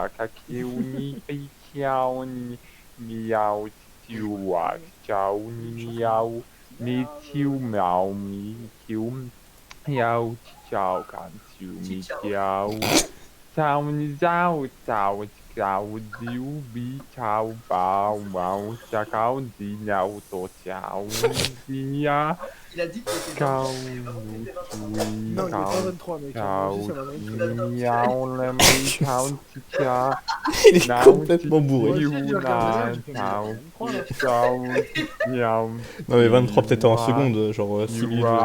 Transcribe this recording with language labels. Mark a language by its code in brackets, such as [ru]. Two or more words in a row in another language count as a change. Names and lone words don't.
[fr] Miao Tiwa Ciao Miao Mi Tiu Miao Mi Tiu Miao Ciao Kan Tiu Mi Ciao Ciao Ni Ciao Ciao Ciao Diu Bi Ciao Bao Bao Ciao Di Miao To Ciao Dia Il a dit qu'il était Ciao Non, il est pas 23, mec. Ciao Vas-y, ça va même. Miao Le Mi Ciao Ciao Il est complètement bourré. Non, mais 23 peut-être en seconde, genre 6 minutes.